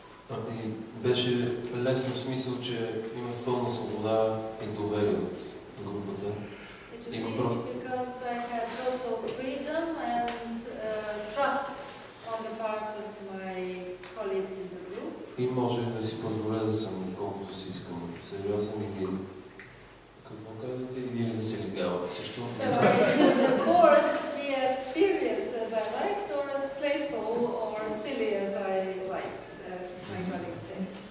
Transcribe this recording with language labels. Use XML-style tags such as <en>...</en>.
<bg>И беше лесно в смисъл, че имах пълна свобода и доверие от групата.</bg> <en>It was easy because I had total freedom and trust on the part of my colleagues in the group.</en> <bg>И можех да си позволя да съм колкото си искам. Сериозен и какво казвате? Или да се лигават също?</bg> <en>So I could afford to be as serious as I liked or as playful or silly as I liked, as my colleagues say.</en>